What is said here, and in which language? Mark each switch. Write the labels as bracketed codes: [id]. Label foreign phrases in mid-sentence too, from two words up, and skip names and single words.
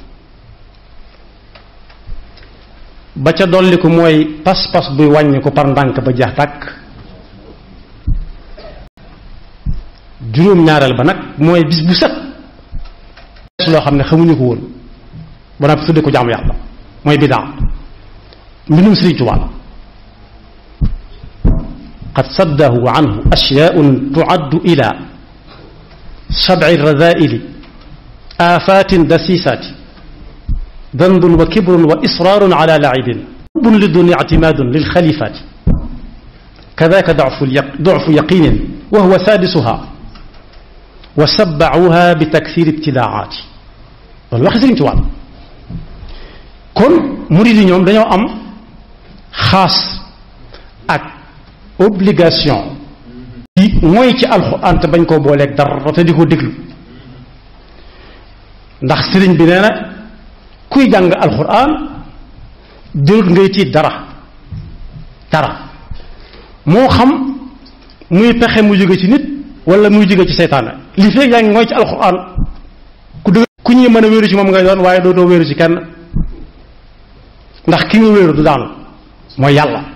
[wo] ba ca dolli ko mooy pas-pas buy wàññi ko par ndànk ba jeex tàkk juróom-ñaareel ba nag mooy bis bu set loo xam ne xamuñu ko woon ba nag tudde ko jaamu yàlla mooy bidaa mbindum Sëriñ Tuubaa la [ar] قد صده عنه أشياء تعد إلى سبع رذائل آفات دسيسات ضد وكبر و إصرار على لعب حب لدنى اعتماد للخليفات كذاك ضعف يقين وهو سادسها وسابعها بتكثير ابتداعات [wo] loolu waxi Sëriñ Tuubaa kon murid yi ñoom dañoo am xaas ak obligation yi mooy ci alxuraan te bañ koo booleeg dara te di ko déglu ndax sëriñ bi nee na kuy jàng alxuraan jërut ngay tiit dara moo xam muy pexe mu jóge ci nit wala muy jóge ci seytaane li fekk yaa ngi mooy ci alxuraan ku ñuy mën a wéeru ci moom ngay doon waaye dootoo wéeru ci kenn ndax ki nga wéeru du daanu mooy yàlla